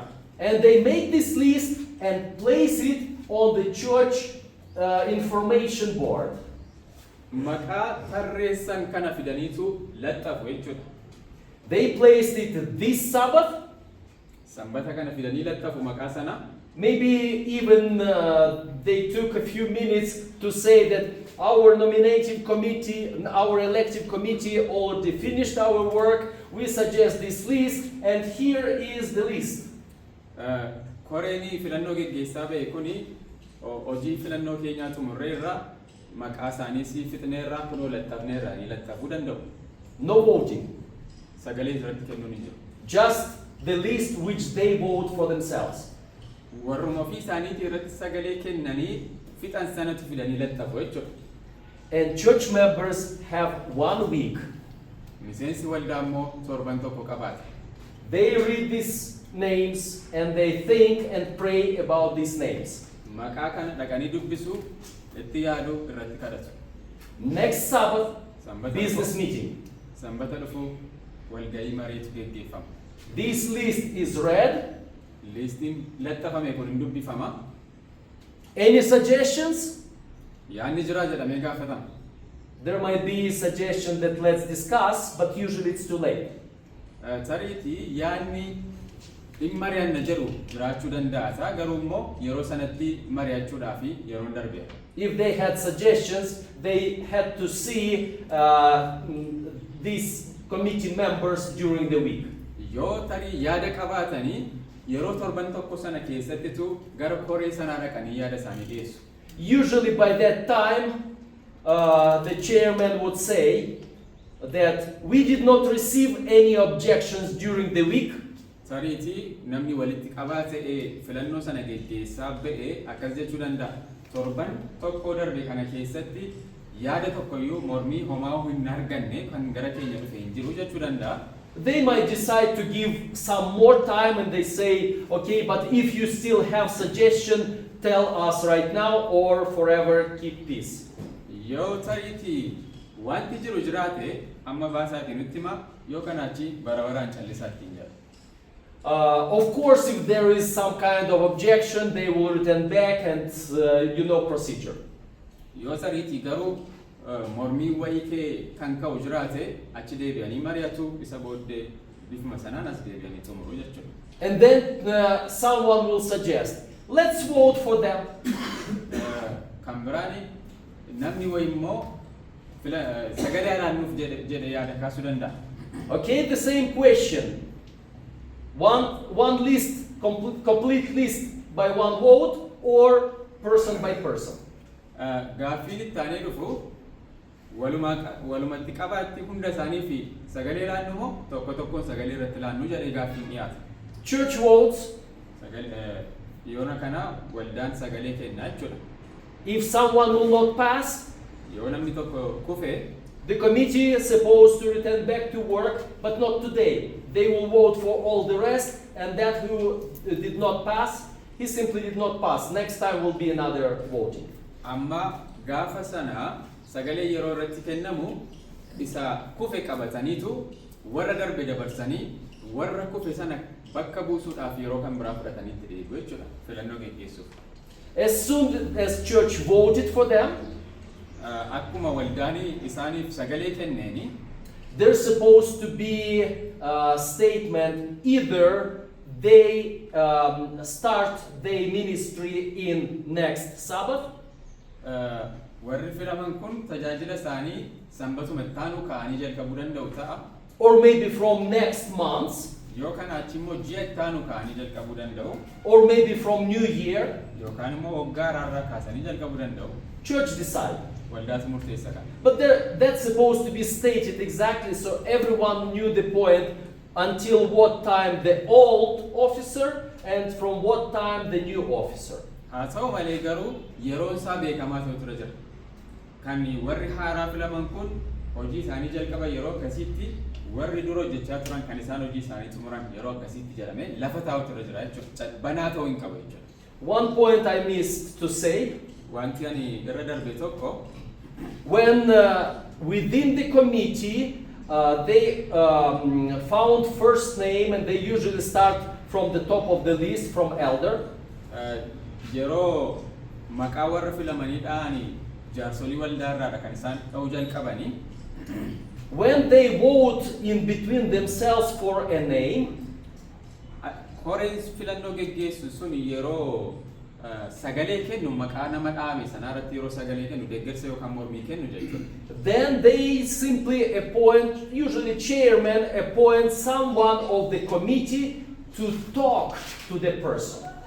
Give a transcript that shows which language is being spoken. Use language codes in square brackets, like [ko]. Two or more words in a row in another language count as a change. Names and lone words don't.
[en] And they make this list and place it on the church information board. [om] Maqaa tarreessan kana fidaniitu laxxafu jechuudha. [en] They placed it this Sabbath. [om] Sanbata kana fidanii laxxafu maqaa sana. [en] Maybe even they took a few minutes to say that our nominating committee, our elective committee already finished our work. We suggest this list and here is the list. [om] Koreenii filannoo geggeessaa ba'e kuni hojii filannoo keenyaa xumurreerra maqaa isaanii si fixneerra kunoo laxxafneerra ni laxxafuu danda'u. [en] No voting. [om] Sagalee irratti kennuun hin jiru. [en] Just the list which they vote for themselves. [om] Warruma ofii isaaniitii irratti sagalee kennanii fixan sanatti fidanii laxxafu jechuudha. [en] And church members have 1 week. [om] Miseensi waldaa immoo torban tokko qabaata. [en] They read these names and they think and pray about these names. [om] Maqaa kana dhaqanii dubbisu itti yaadu irratti kadhatu. [en] Next Sabbath, [om] Sanbata [en] business [om] dhufu- [en] meeting. [om] Sanbata dhufu walgahii mariitu geggeeffama. [en] This list is read. [om] Listiin laxxafame kun hin dubbifama. [en] Any suggestions? [om] Yaadni jira jedhamee gaafatama. [en] There might be a suggestion that let's discuss, but usually it's too late. [om] Tariitii yaadni dhimma mari'anna jedhu jiraachuu danda'a. Garuu immoo yeroo sanatti mari'achuudhaaf yeroon darbe. [en] If they had suggestions, they had to see these committee members during the week. [om] Yoo tarii yaada qabaatanii yeroo torban tokko sana keessattitu gara koree sanaa dhaqanii yaada isaanii dhiyeessu. [en] Usually by that time, the chairman would say that we did not receive any objections during the week. [om] Tariitii namni walitti qabaa ta'ee filannoo sana geggeessaa ba'ee akkas jechuu danda'a. Torban tokko darbe kana keessatti yaada tokkoyyuu mormii homaa hin arganne kan gara keenya dhufe hin jiru jechuu danda'a. [en] They might decide to give some more time and they say, okay, but if you still have suggestion, tell us right now or forever keep peace. [om] Yoo tariitii wanti jiru jiraate amma baasaatiin nutti hima yoo kanaachi bara baraan callisaatti hin jedhu. [en] Of course, if there is some kind of objection, they will return back and procedure. [om] Yoo sariitii garuu mormii wayii kee kan ka'u jiraate achi deebi'anii mari'atu isa booddee bifuma sanaan as deebi'anii xumuru jechuudha. [en] And then someone will suggest, let's vote for them. [om] Kan biraani namni wayii immoo sagalee alaannuuf jedhe yaada kaasuu danda'a. [en] Okay, the same question. One list, complete list by one vote or person by person. [om] Gaaffiin itti aanee dhufu walumatti qabaatti hunda isaanii fi sagalee laannu moo tokko tokkoon sagalee irratti laannu jedhee gaaffiin dhiyaata. [en] Church votes. [om] Yoona kana waldaan sagalee kennaa jechuudha. [en] If someone will not pass, [om] yoo namni tokko kufe, [en] the committee is supposed to return back to work, but not today. They will vote for all the rest, and that who did not pass, he simply did not pass. Next time will be another voting. [om] Amma gaafa sana sagalee yeroo irratti kennamu isa kufe qabataniitu warra darbe dabarsanii warra kufe sana bakka buusuudhaaf yeroo kan biraa fudhatanii itti deebi'u jechuudha filannoo geggeessuuf. [en] As soon as church voted for them, [om] akkuma waldaanii isaaniif sagalee kenneeni, [en] there's supposed to be a statement either they start their ministry in next Sabbath, [om] warri filaman kun tajaajila isaanii sanbatuma taanuu ka'anii jalqabuu danda'u ta'a. [en] or maybe from next month, [om] Yookaan achi immoo ji'a taanuu ka'anii jalqabuu danda'u. [en] or maybe from New Year. [om] Yookaan immoo waggaa haaraa kaasanii jalqabuu danda'u. [en] Church decide. [om] Waldaatu murteessa kana. [en] But that's supposed to be stated exactly so everyone knew the point until what time the old officer and from what time the new officer. [om] Haa ta'u malee garuu yeroon isaa beekamaa ta'u tura jira. Kan warri haaraa filaman kun hojii isaanii jalqaba yeroo akkasiitti warri dura hojjechaa turan kan isaan hojii isaanii xumuran yeroo akkasiitti jedhamee lafa taa'u tura jira jechuudha. Banaa ta'uu hin qabu jechuudha. [en] One point I missed to say, [om] Wanti ani irra darbe tokko, [en] when within the committee they found first name and they usually start from the top of the list from elder. [om] yeroo maqaa warra filamanii dha'anii jaarsolii waldaa irraadha kan isaan dha'uu jalqabanii. [en] When they vote in between themselves for a name, [om] Koreen filannoo geggeessu sun yeroo sagalee kennu maqaa nama dhaame sanarratti yeroo sagalee kennu deeggarsa yookaan mormii kennu jechuudha. [en] then they simply appoint, usually chairman appoints someone of the committee to talk to the person.